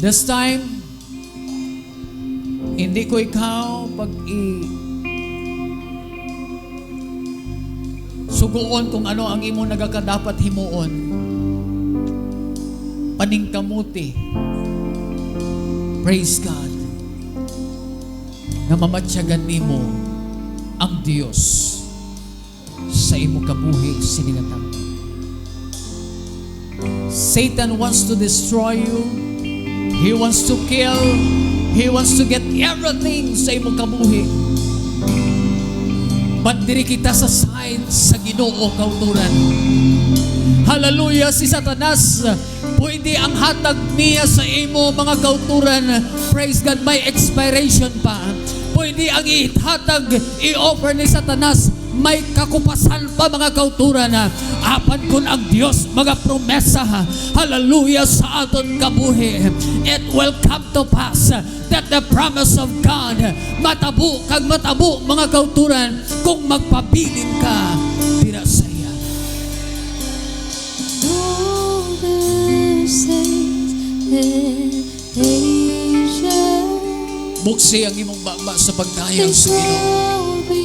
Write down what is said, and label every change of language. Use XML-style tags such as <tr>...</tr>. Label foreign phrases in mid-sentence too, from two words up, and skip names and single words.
<hil>This time, hindi ko ikaw suguon kung ano ang imo nagakadapat himuon. Paningkamuti. Praise God. Na mamatsyagan nimo ang Dios sa imo kabuhi siningatang.</hil> <en>Satan wants to destroy you. He wants to kill. He wants to get everything</en> <hil>sa imo kabuhi. But diri kita sa side sa Ginoo kauturan. Hallelujah, si Satanas pwede ang hatag niya sa imo mga kauturan. Praise God, may expiration pa. Pwede ang ihatag, i-offer ni Satanas, may kakupasan pa mga kauturan. Apan kun ang Dios mga promesa, hallelujah, sa aton kabuhi,</hil> <en>it will come to pass that the promise of God</en> <hil>matabo kag matabo mga kauturan kung magpabilin ka dira sa iya. Buksi ang imong baba sa pagdayang sa Ginoo.</hil>